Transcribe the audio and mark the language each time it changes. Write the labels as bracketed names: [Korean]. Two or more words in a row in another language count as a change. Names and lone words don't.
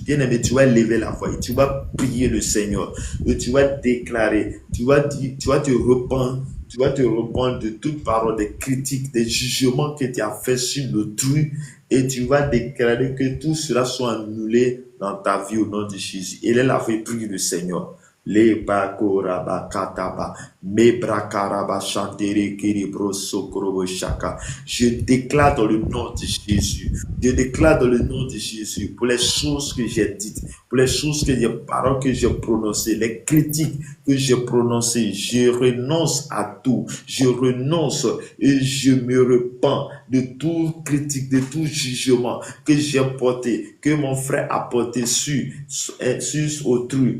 [French] Bien-aimé, tu vas lever la voix et tu vas prier le Seigneur et tu vas déclarer, tu vas te rependre. Tu vas te rependre de toute parole, des critiques, des jugements que tu as fait sur l'autrui et tu vas déclarer que tout cela soit annulé dans ta vie au nom de Jésus. Et là, il prie le Seigneur. Le bakoraba kataba me brakaraba chantere kiribro sokrobo shaka. Je déclare dans le nom de Jésus. Je déclare dans le nom de Jésus pour les choses que j'ai dites, pour les choses que les paroles que j'ai prononcées, les critiques que j'ai prononcées. Je renonce à tout. Je renonce et je me repens de toute critique, de tout jugement que j'ai porté, que mon frère a porté sur autrui.